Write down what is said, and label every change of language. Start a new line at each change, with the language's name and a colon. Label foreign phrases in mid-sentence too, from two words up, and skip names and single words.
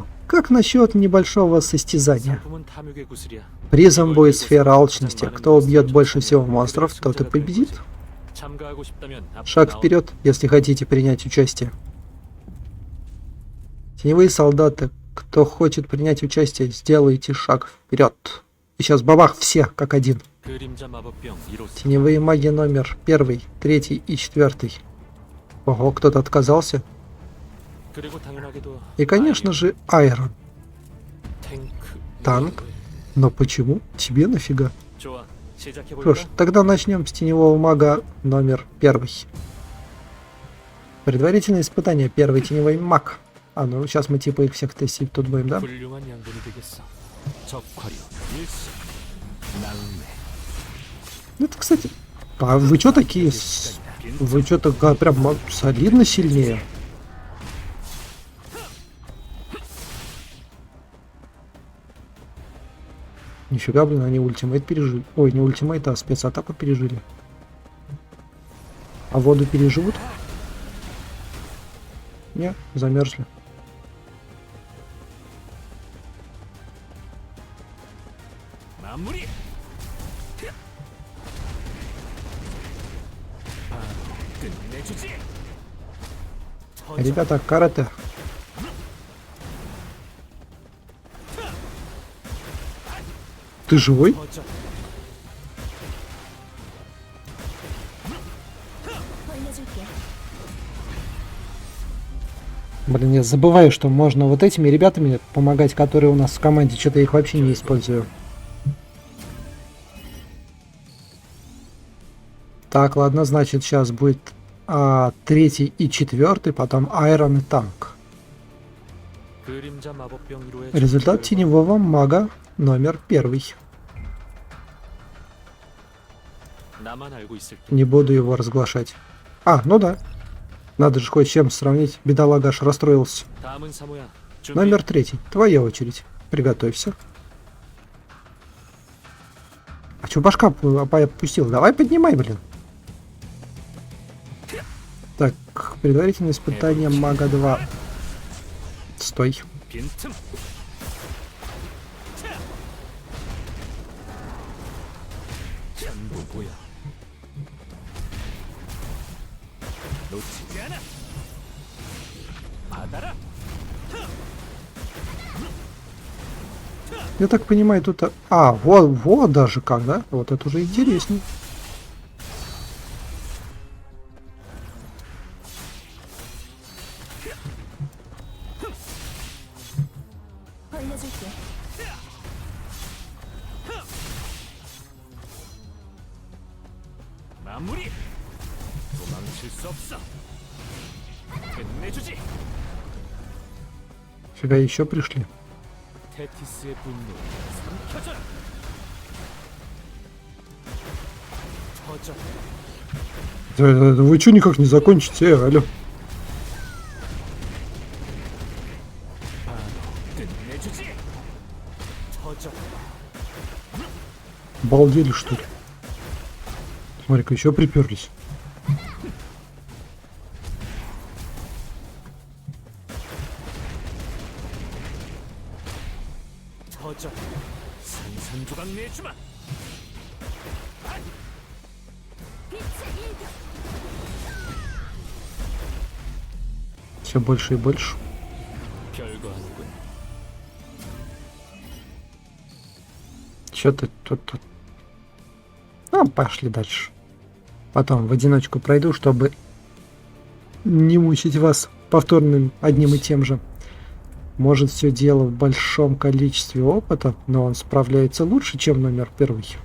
Russian: Как насчет небольшого состязания? Призом будет сфера алчности. Кто убьет больше всего монстров, тот и победит. Шаг вперед, если хотите принять участие. Теневые солдаты, кто хочет принять участие, сделайте шаг вперед. И сейчас бабах, все как один.
Korean: 그림자 마법병 1호
Russian: Теневые маги номер 1, 3 и 4. Ого, кто-то отказался.
Korean: 그리고 당연하게도
Russian: И, конечно же, Айрон.
Korean: 탱크
Russian: Танк? Но почему? Тебе нафига?
Korean: 좋아. 시작해
Russian: Что ж,
Korean: 볼까?
Russian: тогда начнем с теневого мага номер 1. Предварительное испытание. Первый теневой маг. А, ну сейчас мы типа их всех тестить тут будем, да?
Korean: 훌륭한 양분이 되겠어. 적화류 일시 낭매
Russian: Ну, это, кстати... А вы что такие... Вы что-то прям солидно сильнее. Нифига, блин, они ультимейт пережили. Ой, не ультимейт, а спецатаку пережили. А воду переживут? Не, замерзли.
Korean: 마무리. 끝내주지.
Russian: Ребята, карате. Ты живой?
Korean: 퍼져. 알려줄게.
Russian: Блин, я забываю, что можно вот этими ребятами помогать, которые у нас в команде. Что-то я их вообще не использую. Так, ладно, значит, сейчас будет 3 и 4, потом Айрон и танк.
Korean: 그림자 마법병 1호의
Russian: Результат теневого мага номер 1.
Korean: 나만 알고 있을게.
Russian: Не буду его разглашать. А, ну да. Надо же хоть с чем сравнить. Бедолага аж расстроился.
Korean: 다음은 사모야. 준비.
Russian: Номер 3. Твоя очередь. Приготовься. А чё башка опустил? Давай поднимай, блин. Так, предварительное испытание мага 2. Стой.
Korean: 빈틈. 전부 보여. 놓치지 않아. 받아라.
Russian: Я так понимаю, тут... А, вот даже как, да? Вот это уже интереснее.
Korean: 알려줄게. 마무리. 도망칠 수 없어. 끝내주지.
Russian: Фига, еще пришли.
Korean: 테티스의 분노 삼켜져라. 터져.
Russian: Вы что никак не закончите, алло?
Korean: 바로 끝내주지. 터져.
Russian: Балдели, что ли? Смотри-ка, еще приперлись.
Korean: 터져. 산산조각 내주마.
Russian: Все больше и больше.
Korean: 별거 아니군.
Russian: Что-то тут... Ну, пошли дальше. Потом в одиночку пройду, чтобы не мучить вас повторным одним и тем же. Может, все дело в большом количестве опыта, но он справляется лучше, чем номер 1.